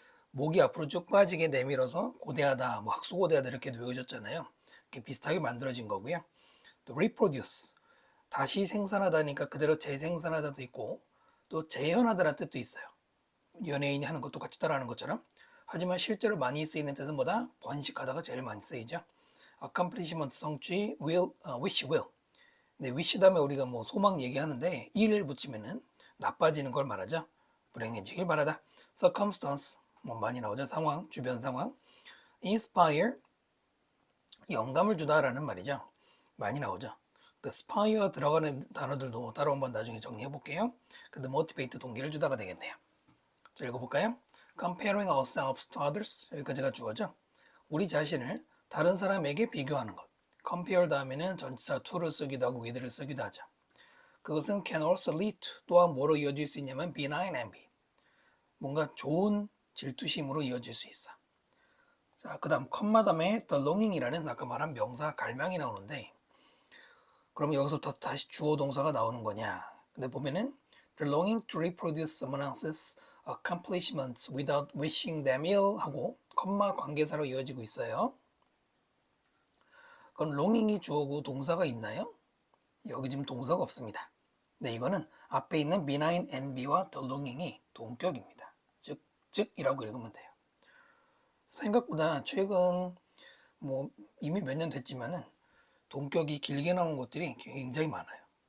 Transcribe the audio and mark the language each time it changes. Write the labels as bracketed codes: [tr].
[ko] 목이 앞으로 쭉 빠지게 내밀어서 고대하다, 뭐 학수고대하다 이렇게도 외우셨잖아요. 이렇게 비슷하게 만들어진 거고요. 또 reproduce, 다시 생산하다니까 그대로 재생산하다도 있고 또 재현하다라는 뜻도 있어요. 연예인이 하는 것도 같이 따라하는 것처럼. 하지만 실제로 많이 쓰이는 뜻은 뭐다? 번식하다가 제일 많이 쓰이죠. [en] accomplishment 성취, wish will. [ko] 네, wish 다음에 우리가 뭐 소망 얘기하는데 일을 붙이면은 나빠지는 걸 말하죠. 불행해지길 바라다. circumstance, 뭐 많이 나오죠. 상황, 주변 상황. inspire, 영감을 주다라는 말이죠. 많이 나오죠. 그 spire가 들어가는 단어들도 따로 한번 나중에 정리해 볼게요. 근데 motivate, 동기를 주다가 되겠네요. 자, 읽어볼까요? [en] comparing ourselves to others, [ko] 여기까지가 주어죠. 우리 자신을 다른 사람에게 비교하는 것. compare 다음에는 전치사 to를 쓰기도 하고 with를 쓰기도 하죠. 그것은 [en] can also lead to, [ko] 또한 뭐로 이어질 수 있냐면 [en] benign envy, [ko] 뭔가 좋은 질투심으로 이어질 수 있어. 자, 그 다음 컴마 다음에 the longing이라는 아까 말한 명사 갈망이 나오는데, 그럼 여기서부터 다시 주어 동사가 나오는 거냐? 근데 보면은 [en] the longing to reproduce someone else's accomplishments without wishing them ill [ko] 하고 컴마 관계사로 이어지고 있어요. 그럼 longing이 주어고 동사가 있나요? 여기 지금 동사가 없습니다. 네, 이거는 앞에 있는 benign envy와 the longing이 동격입니다. 즉이라고 읽으면 돼요. 생각보다 최근 뭐 이미 몇 년 됐지만은 동격이 길게 나온 것들이 굉장히 많아요.